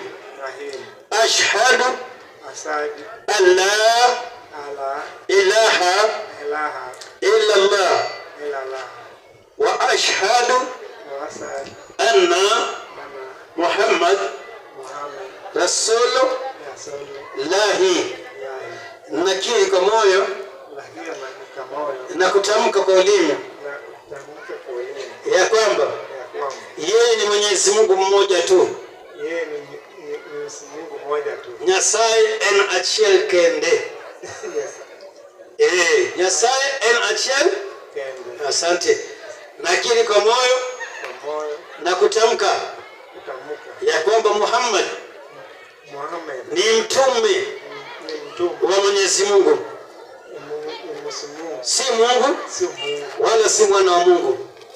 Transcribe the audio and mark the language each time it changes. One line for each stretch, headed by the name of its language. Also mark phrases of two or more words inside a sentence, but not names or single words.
Arabic: أشهد أن لا إله إلا الله وأشهد أن محمدا رسول الله.
Swahili: Nakiri kwa moyo na kutamka kwa ulimi ya kwamba yeye ni Mwenyezi Mungu mmoja tu.
Luo (Kenya and Tanzania): Nyasaye en achiel kende. Nyasaye en achiel kende.
Swahili: Asante. Nakiri kwa moyo na kutamka ya kwamba Muhammad ni mtume wa Mwenyezi Mungu, si Mungu wala si mwana wa Mungu.